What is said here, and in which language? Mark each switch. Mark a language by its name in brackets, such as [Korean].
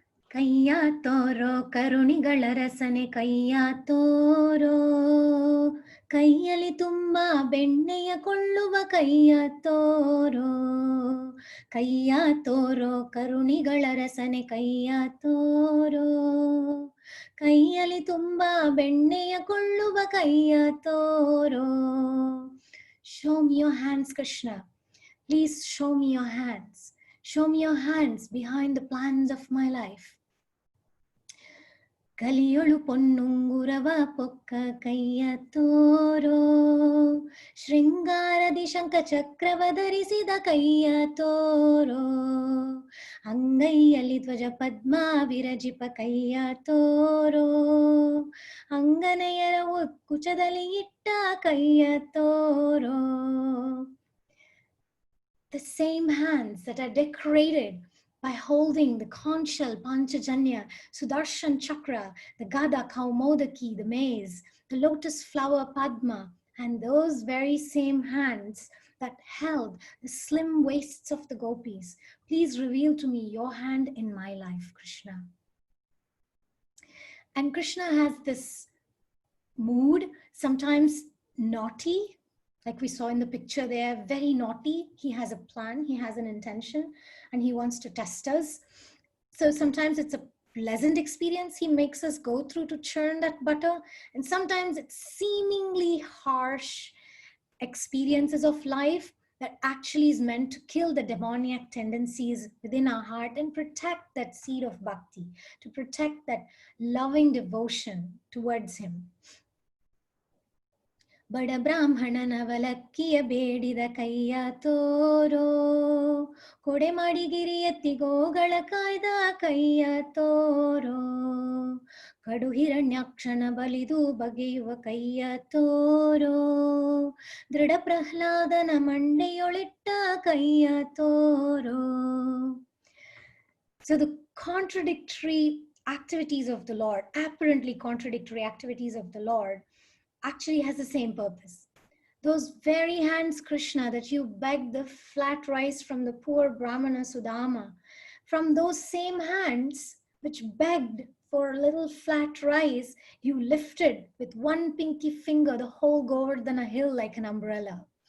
[Kannada] ಕೈಯ ತೋರೋ ಕರುಣಿಗಳ ರಸನೆ ಕೈಯ ತೋರೋ, ಕೈಯಲ್ಲಿ ತುಂಬ ಬೆಣ್ಣೆಯ ಕೊಳ್ಳುವ ಕೈಯ ತೋರೋ, ಕೈಯ ತೋರೋ ಕರುಣಿಗಳ ರಸನೆ ಕೈಯ ತೋರೋ, ಕೈಯಲ್ಲಿ ತುಂಬ ಬೆಣ್ಣೆಯ ಕೊಳ್ಳುವ ಕೈಯ ತೋರೋ. [English] Show me your hands, Krishna. Please show me your hands. Show me your hands behind the plans of my life. [Kannada] ಕಲಿಯೊಳು ಪೊನ್ನುಂಗುರವ ಪೊಕ್ಕ ಕೈಯ ತೋರೋ ಶೃಂಗಾರದಿ ಶಂಖ ಚಕ್ರವ ಧರಿಸಿದ ಕೈಯ ತೋರೋ ಅಂಗೈಯಲ್ಲಿ ಧ್ವಜ ಪದ್ಮ ವಿರಜಿಪ ಕೈಯ ತೋರೋ ಅಂಗನೆಯರ ಉತ್ಕುಚದಲ್ಲಿ ಇಟ್ಟ ಕೈಯ ತೋರೋ. [English] The same hands that are decorated by holding the conch shell, Panchajanya, Sudarshan Chakra, the Gada, Kaumodaki, the maze, the lotus flower Padma, and those very same hands that held the slim waists of the gopis. Please reveal to me your hand in my life, Krishna. And Krishna has this mood, sometimes naughty, like we saw in the picture there, very naughty. He has a plan, he has an intention, and he wants to test us. So sometimes it's a pleasant experience he makes us go through to churn that butter, and sometimes it's seemingly harsh experiences of life that actually is meant to kill the demoniac tendencies within our heart and protect that seed of bhakti, to protect that loving devotion towards him. [Kannada] ಬಡ ಬ್ರಾಹ್ಮಣನ ವಲಕ್ಕಿಯ ಬೇಡಿದ ಕೈಯ ತೋರೋ ಕೊಡೆ ಮಾಡಿ ಗಿರಿ ಎತ್ತಿ ಗೋಗಳ ಕಾಯ್ದ ಕೈಯ ತೋರೋ ಕಡು ಹಿರಣ್ಯಾಕ್ಷನ ಬಲಿದು ಬಗೆಯುವ ಕೈಯ ತೋರೋ ದೃಢ ಪ್ರಹ್ಲಾದನ ಮಂಡೆಯೊಳಿಟ್ಟ ಕೈಯ ತೋರೋ. [English] So the contradictory activities of the Lord, apparently contradictory activities of the Lord, actually has the same purpose. Those very hands, Krishna, that you begged the flat rice from the poor Brahmana Sudama, from those same hands which begged for a little flat rice, you lifted with one pinky finger the whole Govardhana hill like an umbrella.